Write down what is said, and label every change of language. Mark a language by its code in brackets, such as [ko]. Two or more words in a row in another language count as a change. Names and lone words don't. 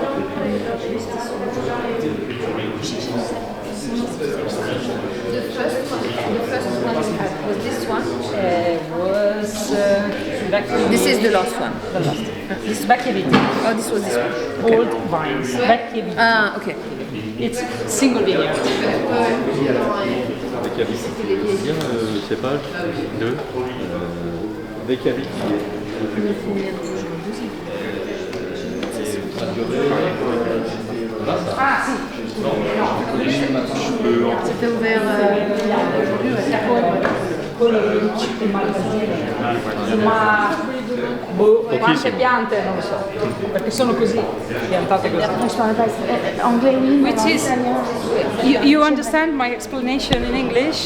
[en] The first one you had was this one. This is the last one. The last. This is Vecchie Vite. Oh, this was this one. Okay. Old vines. Vecchie Vite. Ah, okay. It's single vineyard. [fr] Vecchie Vite. Bien cépage de Vecchie Vite. [it] Ah, sì. [fr] C'était ouvert [it] Ma quante piante non lo so, perché sono così, piantate così. [fr] anglais. [en] Which is, you understand my explanation in English?